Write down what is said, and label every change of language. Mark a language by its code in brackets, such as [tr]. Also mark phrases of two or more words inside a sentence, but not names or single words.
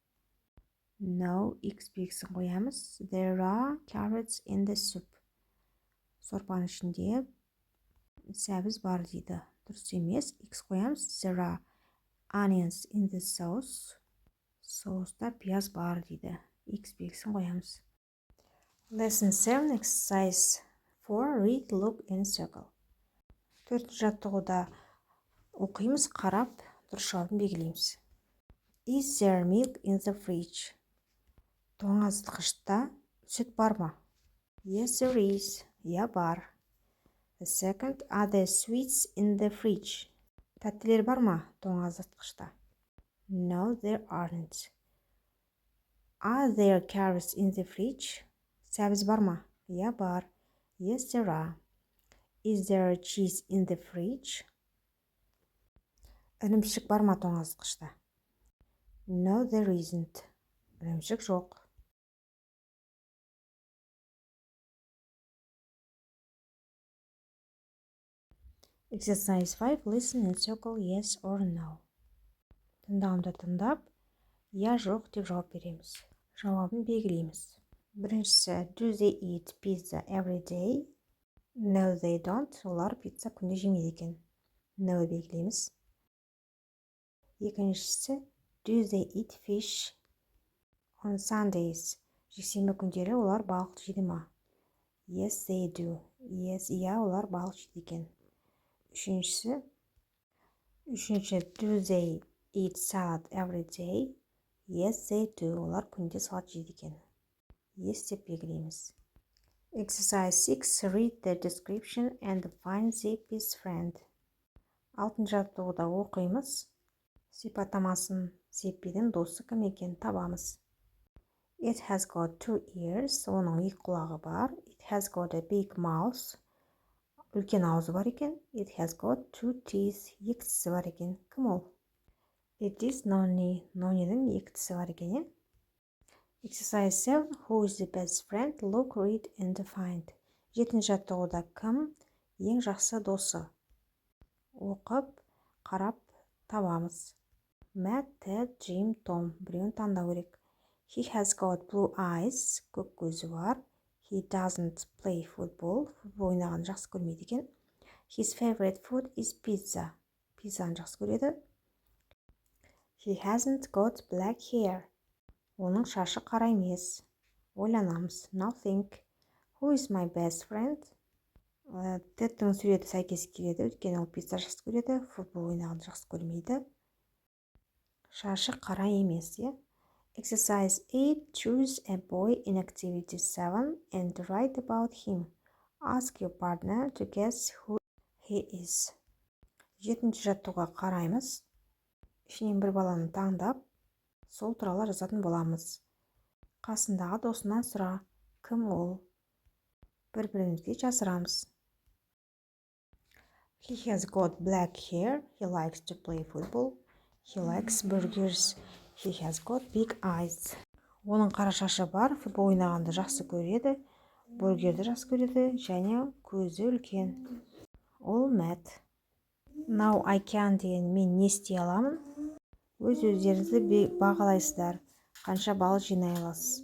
[kk] No, X белгісін қоямыз. [en] There are carrots in the soup. [kk] Сорпаның ішінде сәбіз бар дейді. Дұрыс емес. X қоямыз. [en] There are onions in the sauce. [kk] Соуста пияз бар дейді. X белгісін қоямыз. [en] Lesson 7, exercise 4, read, look and circle. [kk] Төртінші жаттығуда оқимыз, қарап, дұрыс жауабын белгілейміз. [en] Is there milk in the fridge? [kk] Тоңазытқышта сүт бар ма? [en] Yes, there is. [kk] Я бар. [en] The second, are there sweets in the fridge? [kk] Тәттілер бар ма тоңазытқышта? [en] No, there aren't. Are there carrots in the fridge? [kk] Сәбіз бар ма? Я бар. [en] Yes, there are. Is there cheese in the fridge? [kk] Ірімшік бар ма тоңазытқышта? [en] No, there isn't. [kk] Ірімшік жоқ. [en] Exercise 5. Listen and circle yes or no. [kk] Тыңдауымды тыңдап, я жоқ деп жауап береміз. Жауабын белгілейміз. Біріншісі, [en] do they eat pizza every day? No, they don't. [kk] Олар пицца күнде жемейді екен. No белгілейміз. Екіншісі, [en] do they eat fish on Sundays? [kk] Жексенбі күндері олар балық жейді ма? [en] Yes, they do. Yes, [kk] иә, олар балық жейді екен. Үшінші, do they eat salad every day? Yes, they do. Олар күнде салат жейді екен. Yes деп белгілейміз. Exercise 6. [en] Read the description and find Zippy's friend. [kk] 6. жаттығуда оқимыз. Сипаттамасын, Зиппидің досы кім екен табамыз. [en] It has got 2 ears. [kk] Оның 2 құлағы бар. [en] It has got a big mouth. [kk] Үлкен аузы бар екен. [en] It has got 2 teeth. [kk] 2 тісі бар екен. Кім ол? [en] It is Noni. [kk] Нонидің 2 тісі бар екен. [en] Exercise 7. Who is the best friend? Look, read and find. 7. [kk] жаттығуда кім ең жақсы досы? Оқып, қарап, табамыз. Matt, Ted, Jim, Tom. Біреуін таңдау керек. [en] He has got blue eyes. [kk] Көк көзі бар. [en] He doesn't play football. [kk] Футбол ойнағанды жақсы көрмейді екен. [en] His favorite food is pizza. [kk] Пиццаны жақсы көреді. [en] He hasn't got black hair. [kk] Оның шашы қара емес. Ойланамыз. [en] Now think. Who is my best friend? [kk] Тедтің суреті сәйкес келеді. Өйткені ол пицца жақсы көреді. Футбол ойнағанды жақсы көрмейді. Шашы қара емес, е? [en] Exercise 8. Choose a boy in activity 7 and write about him. Ask your partner to guess who he is. [kk] 7. жаттығуға қараймыз. Ішінен бір баланы таңдап, сол туралы жазатын боламыз. Қасындағы досынан сұра, кім ол? Бір-бірімізге жасырамыз. [en] He has got black hair. He likes to play football. He likes burgers. He has got big eyes. [kk] Оның қара шашы бар, футбол ойнағанды жақсы көреді, бургерді жақсы көреді, және көзі үлкен. Ол Matt. [en] Now I can [kk] деген мен не істей аламын? Өз-өздеріңізді бағалайсыздар. Қанша балл жинай аласыз?